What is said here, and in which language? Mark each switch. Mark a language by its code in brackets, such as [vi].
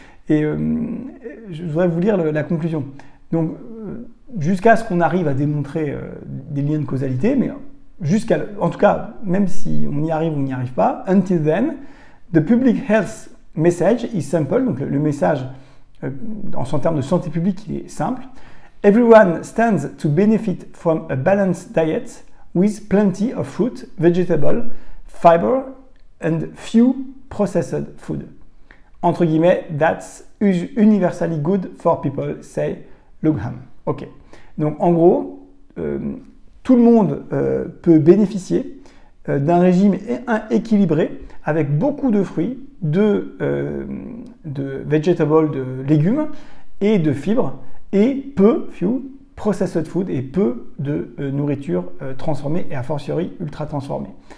[fr] Et je voudrais vous lire la conclusion. Donc, jusqu'à ce qu'on arrive à démontrer des liens de causalité, mais en tout cas, même si on y arrive ou on n'y arrive pas, [en] until then, the public health message is simple, [fr] donc le message en termes de santé publique, il est simple. [en] Everyone stands to benefit from a balanced diet with plenty of fruit, vegetable, fiber and few processed food. [fr] Entre guillemets, [en] that's universally good for people, say Lugham. Ok. [fr] Donc en gros, tout le monde peut bénéficier d'un régime équilibré avec beaucoup de fruits, de vegetables, de légumes et de fibres et [en] few processed food [fr] et peu de nourriture transformée et a fortiori ultra transformée.